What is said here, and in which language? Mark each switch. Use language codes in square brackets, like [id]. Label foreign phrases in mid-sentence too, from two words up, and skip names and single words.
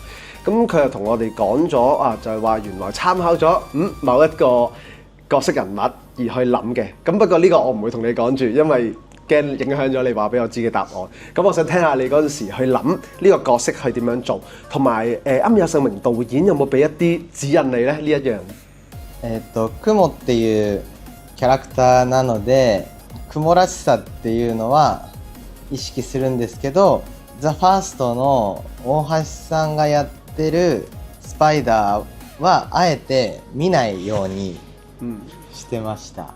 [yue] 咁佢又同我哋講咗啊，就係話原來參考咗某一個角色人物而去諗嘅。咁不過呢個我唔會同你講住，因為驚影響咗你話俾我知嘅答案。咁我想聽下你嗰陣時去諗呢個角色係點樣做，同埋庵野秀明導演有冇俾一啲指引你咧呢一樣？ [ja] 雲っていうキャラクターなので雲らしさっていうのは意識するんですけど、ザ・ファーストの大橋さんがやってるスパイダーはあえて見ないようにしてました。